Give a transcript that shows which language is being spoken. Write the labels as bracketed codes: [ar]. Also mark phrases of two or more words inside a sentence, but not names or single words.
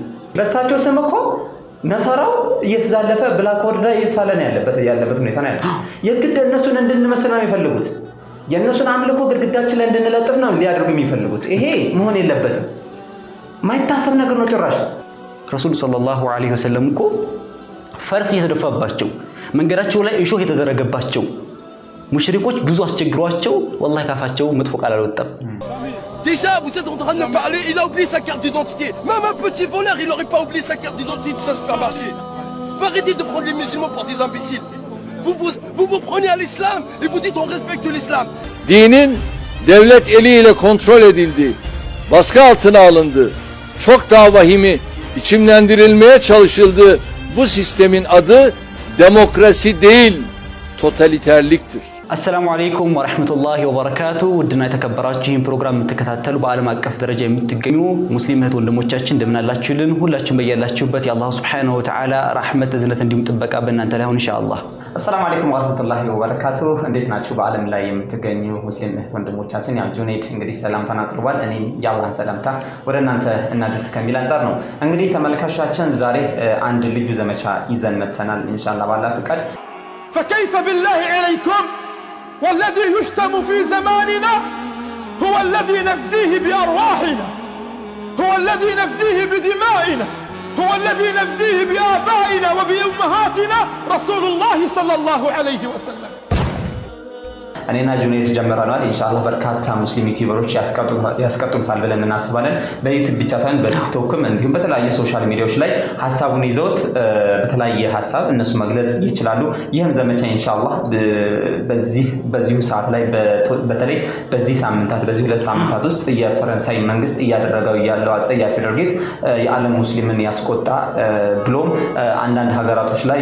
[am] በእሳቸው ስም እኮ ነሰራው እየተዛለፈ ብላክ ወርዳ እየተሳለ ነው ያለበት ሁኔታ ነው ያለው። የግድ እነሱን እንድንመስል ነው የሚፈልጉት። የእነሱን አምልኮ ግድግዳችን ላይ እንድንለጥፍ ነው ሊያደርጉ የሚፈልጉት። ይሄ መሆን የለበትም። ማይታሰብ ነገር ነው ጭራሽ። [ar] رسول صلى الله عليه وسلم [am] እኮ ፈርስ እየተደፋባቸው መንገዳቸው ላይ እሾህ የተደረገባቸው ሙሽሪኮች ብዙ አስቸግሯቸው ወላሂ ካፋቸው መጥፎ ቃል አልወጣም። [fr] Déjà, vous êtes en train de me parler, il a oublié sa carte d'identité. Même un petit voleur, il n'aurait pas oublié sa carte d'identité, tout ça c'est pas marché. Vous arrêtez de prendre les musulmans pour des imbéciles. Vous prenez à l'islam et vous dites on respecte l'islam. [tr] Dinin devlet eliyle kontrol edildi, baskı altına alındı. Çok daha vahimi içimlendirilmeye çalışıldı. Bu sistemin adı demokrasi değil, totaliterliktir. [ar] السلام عليكم ورحمة الله وبركاته. [am] ودنا የተከበራችሁ ይህን ፕሮግራም የምትከታተሉ በዓለም አቀፍ ደረጃ የምትገኙ ሙስሊም እህት ወንድሞቻችን እንደምን አላችሁልን? ሁላችሁም በያላችሁበት የአላህ [ar] سبحانه وتعالى [am] ረህመት እዝነት እንዲሁም ጥበቃ በእናንተ ላይ ይሁን ኢንሻአላህ። [ar] السلام عليكم ورحمة الله وبركاته። [am] እንዴት ናችሁ? በዓለም ላይ የምትገኙ ሙስሊም እህት ወንድሞቻችን፣ ያ ጁኔድ እንግዲህ ሰላምታን አቅርቧል። እኔም የአላህን ሰላምታ ወደ እናንተ እናድርስ ከሚል አንፃር ነው። እንግዲህ ተመልካቾቻችን ዛሬ አንድ ልዩ ዘመቻ ይዘን መተናል ኢንሻአላህ ባላህ ፍቃድ። [ar] فكيف بالله عليكم والذي يشتم في زماننا هو الذي نفديه بأرواحنا، هو الذي نفديه بدمائنا، هو الذي نفديه بآبائنا وبأمهاتنا رسول الله صلى الله عليه وسلم. [am] እኔና ጁኔድ ጀምረናል ኢንሻአላህ። በርካታ ሙስሊም ዩቲዩበሮች ያስቀጥሉታል ብለን እናስባለን። በዩቲዩብ ብቻ ሳይሆን በቲክቶክም እንዲሁም በተለያየ [en] social media [am] ላይ ሐሳቡን ይዘውት በተለያየ ሐሳብ እነሱ መግለጽ ይችላሉ። ይህም ዘመቻ ኢንሻአላህ በዚሁ ሰዓት ላይ በተለይ በዚህ ሁለት ሳምንታት ውስጥ የፈረንሳይ መንግስት እያደረገው ያለው አጸያፊ ድርጊት የዓለም ሙስሊምን ያስቆጣ ብሎም አንዳንድ ሀገራቶች ላይ